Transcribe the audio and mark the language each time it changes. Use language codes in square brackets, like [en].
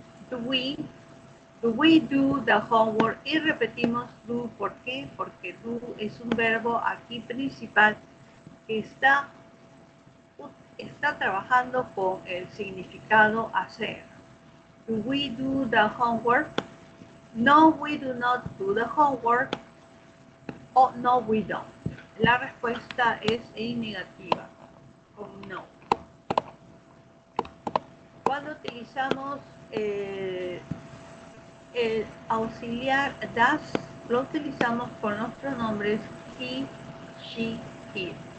[en] Do we do the homework? [es] Y repetimos do. ¿Por qué? Porque do es un verbo aquí principal que está trabajando con el significado hacer. [en] Do we do the homework? No, we do not do the homework. O no, we don't. [es] La respuesta es en negativa, con no. Cuando utilizamos el auxiliar das, lo utilizamos con los pronombres he, she, it.